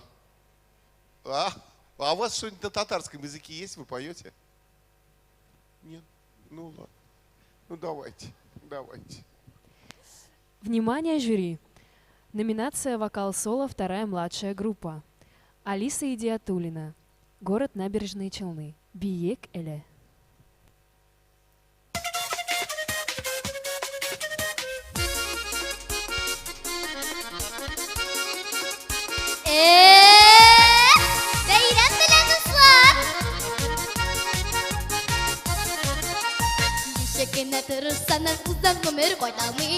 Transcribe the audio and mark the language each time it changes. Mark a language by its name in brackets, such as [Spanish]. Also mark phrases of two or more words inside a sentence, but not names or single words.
[Russian] А у вас что-нибудь на татарском языке есть, вы поете? Нет? Ну ладно. Ну давайте. Внимание, жюри! Номинация «Вокал-соло», вторая младшая группа. Алиса Идиатуллина, город Набережные Челны. [Tatar] Биек эле. Бәйрәм белән, дуслар! Ничек кенә тырышсаныз, уздан гомер кайталмый.